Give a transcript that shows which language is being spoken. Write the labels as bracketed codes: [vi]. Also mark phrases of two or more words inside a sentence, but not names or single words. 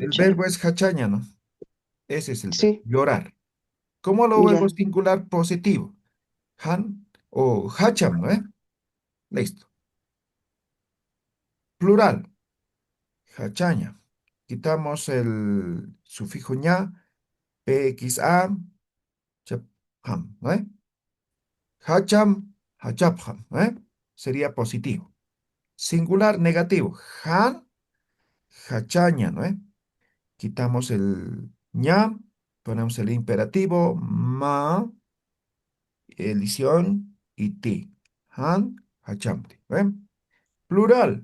[es] el verbo es hachaña, ¿no? Ese es el verbo. Sí, Llorar. ¿Cómo lo vuelvo ya. singular positivo? Han o hacham, ¿no? Listo. Plural. Hachaña. Quitamos el sufijo ña, pxa, chapam, ¿no? [ay] Hacham, hachapjam, [es] sería positivo. Singular negativo. [ay] Han, hachaña, [es] ¿no? Quitamos el ña, ponemos el imperativo, ma, elisión y ti. [ay] Han, hachamti. [es] Plural.